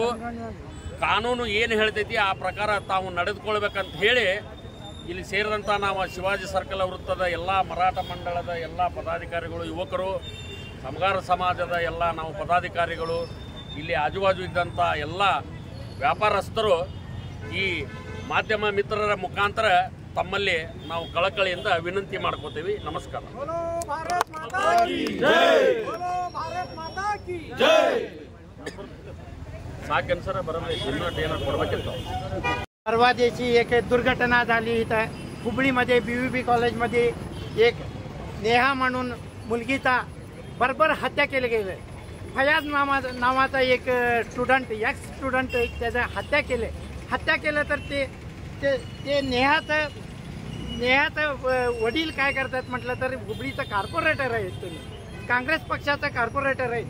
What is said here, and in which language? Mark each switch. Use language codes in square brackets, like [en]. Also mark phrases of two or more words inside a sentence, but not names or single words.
[kn] ಕಾನೂನು ಏನು ಹೇಳ್ತೈತಿ ಆ ಪ್ರಕಾರ ತಾವು ನಡೆದುಕೊಳ್ಬೇಕಂತ ಹೇಳಿ ಇಲ್ಲಿ ಸೇರಿದಂಥ ನಾವು ಶಿವಾಜಿ ಸರ್ಕಲ್ ವೃತ್ತದ ಎಲ್ಲ ಮರಾಠ ಮಂಡಳದ ಎಲ್ಲ ಪದಾಧಿಕಾರಿಗಳು, ಯುವಕರು, ಸಮಗಾರ ಸಮಾಜದ ಎಲ್ಲ ನಾವು ಪದಾಧಿಕಾರಿಗಳು, ಇಲ್ಲಿ ಆಜುಬಾಜು ಇದ್ದಂಥ ಎಲ್ಲ ವ್ಯಾಪಾರಸ್ಥರು ಈ ಮಾಧ್ಯಮ ಮಿತ್ರರ ಮುಖಾಂತರ ತಮ್ಮಲ್ಲಿ ನಾವು ಕಳಕಳಿಯಿಂದ ವಿನಂತಿ ಮಾಡ್ಕೋತೀವಿ. ನಮಸ್ಕಾರ. [hi] भारत माता की जय. भारत माता की जय. [kn] ಸಾಕೇನು ಸರ್ ಬರೋದು ಇನ್ನೂ ಏನಾರು ಕೊಡಬೇಕಿತ್ತು. [mr] परवा दिवशी एक दुर्घटना झाली इथं हुबळीमध्ये BVB कॉलेजमध्ये एक नेहा म्हणून मुलगीचा बरोबर हत्या केली गेली. फयाज नावाचा एक [en] student ex student [mr] त्याचं हत्या केलं तर ते नेहाचं वडील काय करतात म्हटलं तर हुबळीचं कॉर्पोरेटर आहेत, तुम्ही काँग्रेस पक्षाचा कॉर्पोरेटर आहे.